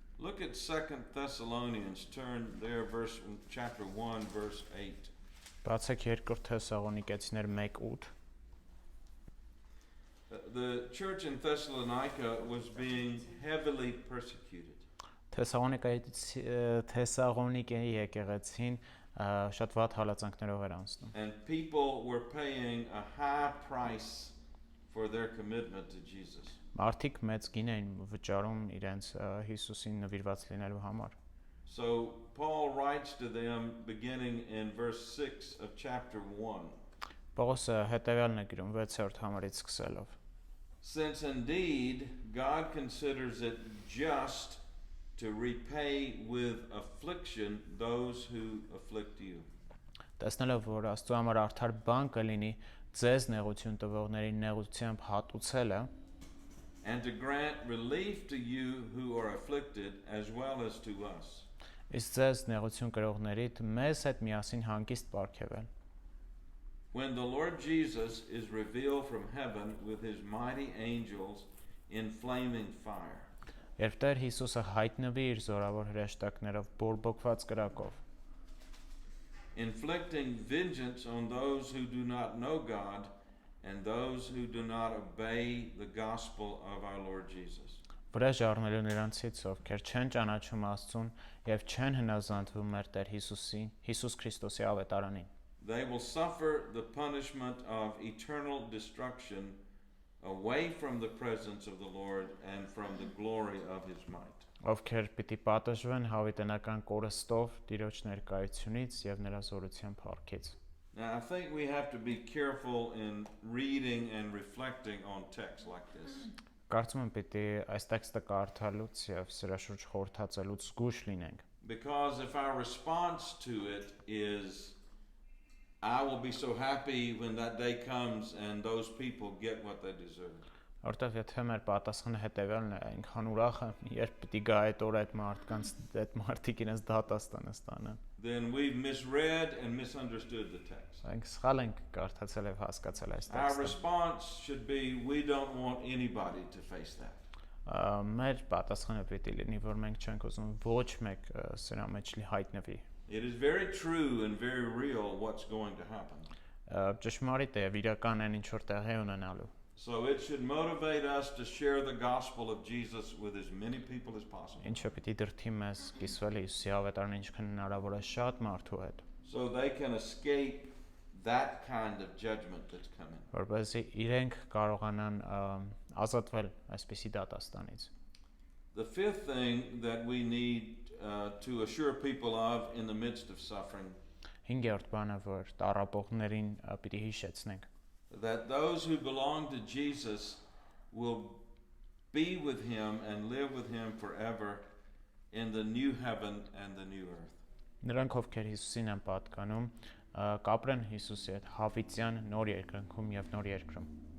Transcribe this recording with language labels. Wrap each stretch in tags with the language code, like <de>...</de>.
<en>Look at 2 Thessalonians, turn there chapter 1 verse 8.</en> <hy>Բացեք 2 Թեսաղոնիկեցիներ 1:8։</hy> <en>The church in Thessalonica was being heavily persecuted.</en> <hy>Թեսաղոնիկեի եկեղեցին շատ վատ հալածանքներով էր անցնում։</hy> <en>And people were paying a high price for their commitment to Jesus.</en> <hy>Մարդիկ մեծ գին էին վճարում իրենց Հիսուսին նվիրված լինելու համար։</hy> <en>So Paul writes to them beginning in verse 6 of chapter 1.</en> <hy>Պողոսը հետևյալն է գրում 6-րդ համարից սկսելով.</hy> <en>Since indeed God considers it just to repay with affliction those who afflict you.</en> <hy>Տեսնելով, որ Աստծո համար արդար բան կլինի ձեզ նեղություն տվողների նեղությամբ հատուցելը,</hy> <en>and to grant relief to you who are afflicted as well as to us.</en> <hy>Իսկ ձեզ նեղություն կրողներիդ մեզ հետ միասին հանգիստ պարգևել։</hy> <en>When the Lord Jesus is revealed from heaven with his mighty angels in flaming fire.</en> <hy>Երբ Տեր Հիսուսը հայտնվի իր զորավոր հրեշտակներով բորբոքված կրակով,</hy> <en>inflicting vengeance on those who do not know God and those who do not obey the gospel of our Lord Jesus.</en> <hy>Վրեժ առնելու նրանցից, ովքեր չեն ճանաչում Աստծուն եւ չեն հնազանդվում մեր Տեր Հիսուսին, Հիսուս Քրիստոսի ավետարանին։</hy> <en>They will suffer the punishment of eternal destruction away from the presence of the Lord and from the glory of his might.</en> <hy>Ովքեր պիտի պատժվեն հավիտենական կորստով Տիրոջ ներկայությունից եւ նրա զորության փառքից։</hy> <en>Now I think we have to be careful in reading and reflecting on texts like this.</en> <hy>Կարծում եմ պիտի այս տեքստը կարդալուց եւ սրա շուրջ խորհրդածելուց զգուշ լինենք։</hy> <en>Because if our response to it is I will be so happy when that day comes and those people get what they deserve.</en> <hy>Որտեվ եթե մեր պատասխանը հետևյալն է, այնքան ուրախ եմ, երբ պիտի գա այդ օրը այդ մարդկանց այդ մարդիկ իրենց դատաստանը ստանան։</hy> <en>Then we've misread and misunderstood the text.</en> <hy>Մենք սխալ ենք կարդացել եւ հասկացել այս</hy> <en>Our</en> <hy>տեքստը։</hy> <en>response should be we don't want anybody to face that.</en> <hy>Մեր պատասխանը պիտի լինի, որ մենք չենք ուզում ոչ մեկ սրա մեջ հայտնվի։</hy> <en>It is very true and very real what's going to happen.</en> <hy>Ճշմարիտ է եւ իրական են ինչ որ տեղի ունենալու։</hy> <en>So it should motivate us to share the gospel of Jesus with as many people as possible.</en> <hy>Ինչը պիտի դրթի մեզ կիսվել Հիսուսի ավետարանը ինչքան հնարավոր է շատ մարդու հետ։</hy> <en>So they can escape that kind of judgment that's coming.</en> <hy>Որպեսզի իրենք կարողանան ազատվել այսպիսի դատաստանից։</hy> <en>The fifth thing that we need to assure people of in the midst of suffering.</en> <hy>5-րդ բանը, որ տառապողներին պիտի հիշեցնենք,</hy> <en>that those who belong to Jesus will be with him and live with him forever in the new heaven and the new earth.</en> <hy>Նրանք ովքեր Հիսուսին են պատկանում, կապրեն Հիսուսի հետ հավիտյան նոր երկնքում եւ նոր երկրում։</hy>